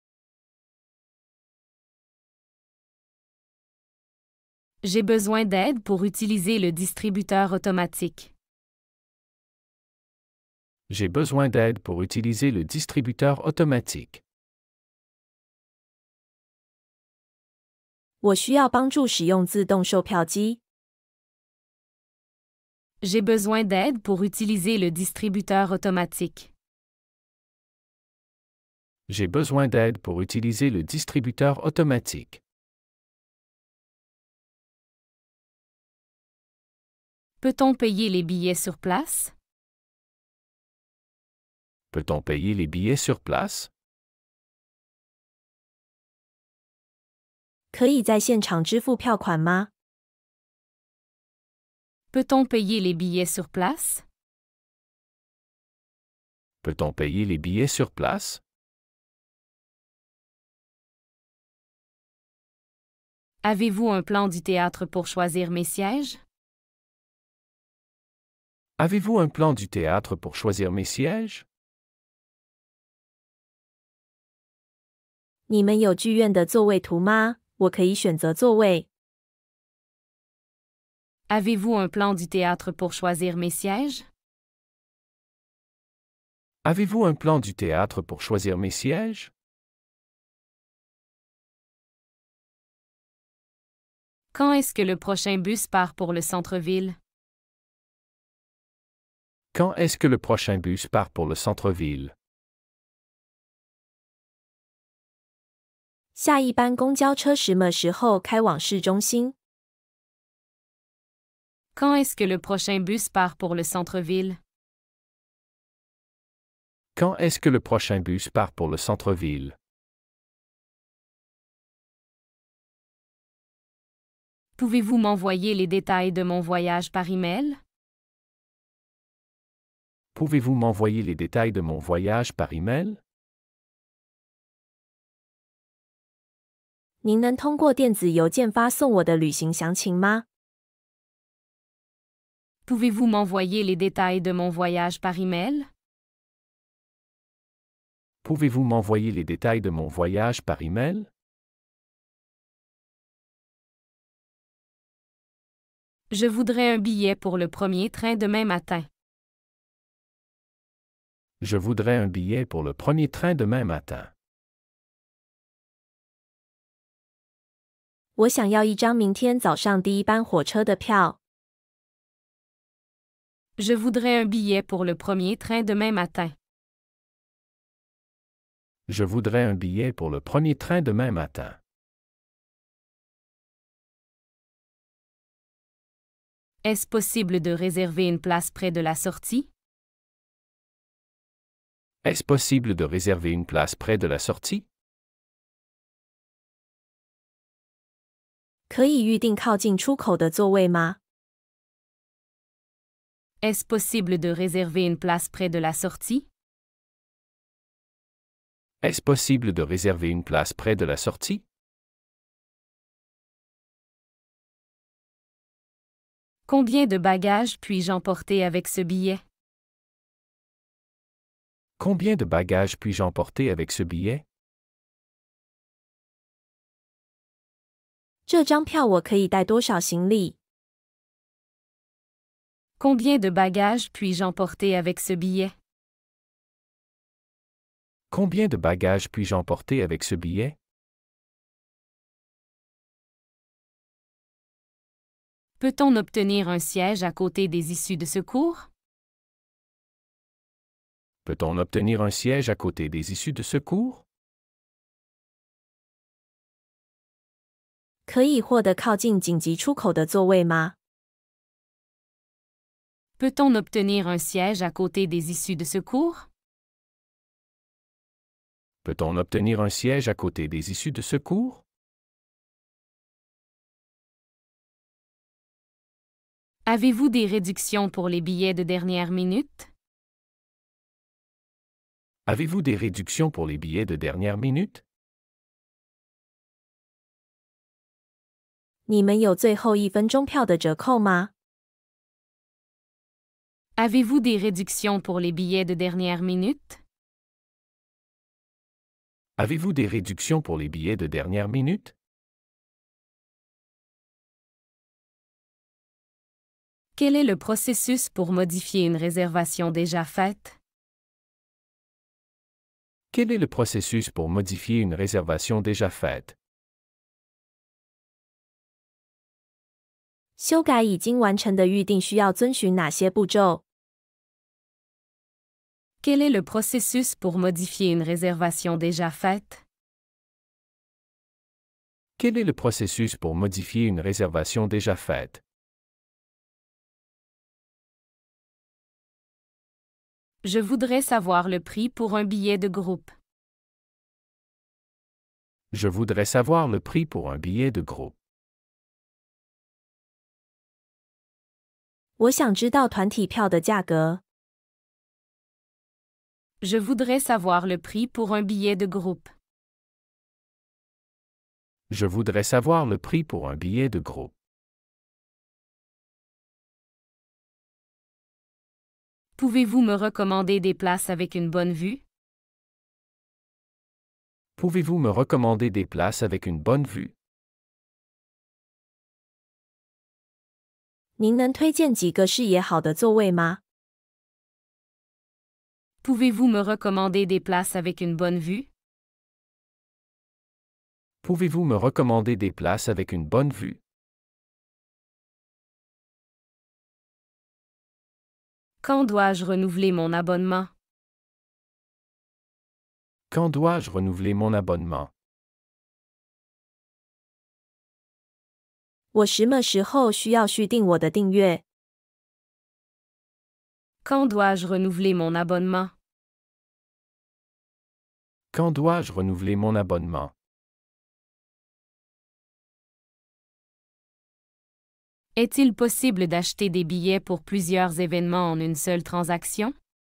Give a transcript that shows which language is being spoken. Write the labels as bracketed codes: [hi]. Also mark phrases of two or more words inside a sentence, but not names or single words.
[fr] J'ai besoin d'aide pour utiliser le distributeur automatique. J'ai besoin d'aide pour utiliser le distributeur automatique. [zh] 我需要帮助使用自动售票机。 [fr] J'ai besoin d'aide pour utiliser le distributeur automatique. J'ai besoin d'aide pour utiliser le distributeur automatique. Peut-on payer les billets sur place? Peut-on payer les billets sur place? [zh] 可以在现场支付票款吗？ [fr] Peut-on payer les billets sur place? Peut-on payer les billets sur place? Avez-vous un plan du théâtre pour choisir mes sièges? Avez-vous un plan du théâtre pour choisir mes sièges? [zh] 你们有剧院的座位图吗？我可以选择座位。 [fr] Avez-vous un plan du théâtre pour choisir mes sièges? Avez-vous un plan du théâtre pour choisir mes sièges? Quand est-ce que le prochain bus part pour le centre-ville? Quand est-ce que le prochain bus part pour le centre-ville? [zh] 下一班公交车什么时候开往市中心？ [fr] Quand est-ce que le prochain bus part pour le centre-ville? Quand est-ce que le prochain bus part pour le centre-ville? Pouvez-vous m'envoyer les détails de mon voyage par email? Pouvez-vous m'envoyer les détails de mon voyage par email? [zh] 您能通过电子邮件发送我的旅行详情吗？ [fr] Pouvez-vous m'envoyer les détails de mon voyage par email? Pouvez-vous m'envoyer les détails de mon voyage par email? Je voudrais un billet pour le premier train demain matin. Je voudrais un billet pour le premier train demain matin. [zh] 我想要一张明天早上第一班火车的票。 [fr] Je voudrais un billet pour le premier train demain matin. Je voudrais un billet pour le premier train demain matin. Est-ce possible de réserver une place près de la sortie? Est-ce possible de réserver une place près de la sortie? [zh] 可以预定靠近出口的座位吗？ [fr] Est-ce possible de réserver une place près de la sortie? Est-ce possible de réserver une place près de la sortie? Combien de bagages puis-je emporter avec ce billet? Combien de bagages puis-je emporter avec ce billet? [zh] 这张票我可以带多少行李？ [fr] Combien de bagages puis-je emporter avec ce billet? Combien de bagages puis-je emporter avec ce billet? Peut-on obtenir un siège à côté des issues de secours? Peut-on obtenir un siège à côté des issues de secours? [zh] 可以获得靠近紧急出口的座位吗？ [fr] Peut-on obtenir un siège à côté des issues de secours? Peut-on obtenir un siège à côté des issues de secours? Avez-vous des réductions pour les billets de dernière minute? Avez-vous des réductions pour les billets de dernière minute? [zh] 你们有最后一分钟票的折扣吗？ [fr] Avez-vous des réductions pour les billets de dernière minute? Avez-vous des réductions pour les billets de dernière minute? Quel est le processus pour modifier une réservation déjà faite? Quel est le processus pour modifier une réservation déjà faite? [zh] 修改已经完成的预订需要遵循哪些步骤？ [fr] Quel est le processus pour modifier une réservation déjà faite? Quel est le processus pour modifier une réservation déjà faite? Je voudrais savoir le prix pour un billet de groupe. Je voudrais savoir le prix pour un billet de groupe. [zh] 我想知道团体票的价格。 [fr] Je voudrais savoir le prix pour un billet de groupe. Je voudrais savoir le prix pour un billet de groupe. Pouvez-vous me recommander des places avec une bonne vue? Pouvez-vous me recommander des places avec une bonne vue? [zh] 您能推荐几个视野好的座位吗？ [fr] Pouvez-vous me recommander des places avec une bonne vue? Pouvez-vous me recommander des places avec une bonne vue? Quand dois-je renouveler mon abonnement? Quand dois-je renouveler mon abonnement? [zh] 我什么时候需要续订我的订阅？ [fr] Quand dois-je renouveler mon abonnement? Quand dois-je renouveler mon abonnement? Est-il possible d'acheter des billets pour plusieurs événements en une seule transaction?